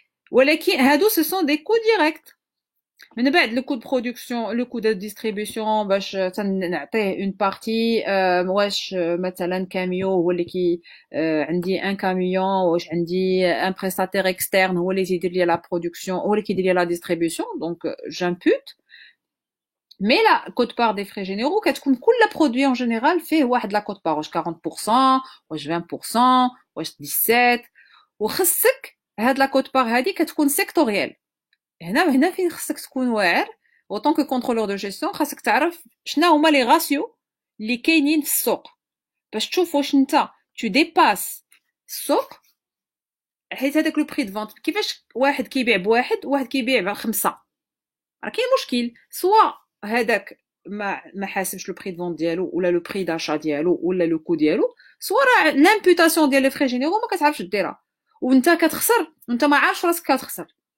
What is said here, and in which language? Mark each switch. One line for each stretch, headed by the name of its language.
Arabic: ولكن هادو
French: ce sont des coûts directs.
Arabic: من بعد le coût de production, le coût de distribution باش تنعطيه une partie. واش مثلا كاميو هو اللي كي عندي ان كاميون، واش عندي ان prestataire externe هو اللي يدير لي لا production، هو اللي كيدير لي لا distribution.
French: donc j'impute. Mais la quote-part des frais généraux
Arabic: كتكون كل
French: produit en général
Arabic: فيه واحد
French: la quote-part
Arabic: واش 40%، واش 20%، واش 17. وخصك هاد la quote-part هادي كتكون sectorielle. هنا فين خصك تكون واعر
French: autant que contrôleur de gestion.
Arabic: خاصك تعرف شنو هما لي راسيو اللي كاينين في السوق باش تشوف واش انت
French: tu dépasses
Arabic: السوق. حيت هذاك لو بري دو فونت كيفاش واحد كيبيع بواحد وواحد كيبيع ب5، راه كاين مشكل. سوا هذاك ما حاسبش لو بري دو فونت ديالو ولا لو بري داشا ديالو ولا لو كو ديالو، سوا راه لامبوتاسيون ديال لي فري جينيرو ما كتعرفش ديرها وانت كتخسر وانت ما عارفش راسك كتخسر.